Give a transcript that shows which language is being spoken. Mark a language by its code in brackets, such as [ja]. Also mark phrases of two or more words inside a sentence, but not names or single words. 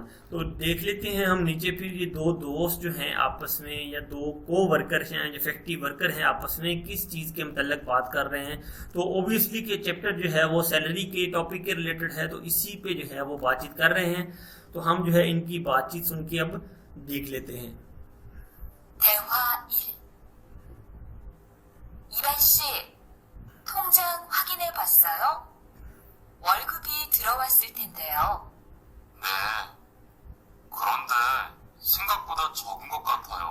[hi] तो देख लेते हैं हम नीचे फिर ये दो दोस्त जो हैं आपस में या दो को वर्कर हैं, जो [en] factory worker [hi] हैं, आपस में किस चीज़ के मतलब बात कर रहे हैं। तो ओब्वियसली के चैप्टर जो है वो सैलरी के टॉपिक के रिलेटेड है, तो इसी पे जो है वो बातचीत कर रहे हैं। तो हम जो है इनकी बातचीत सुन के अब देख लेते हैं। [ko] 대화 1. 이반 씨, 통장 확인해 봤어요? 월급이 들어왔을 텐데요. 네. 그런데 생각보다 적은 것 같아요.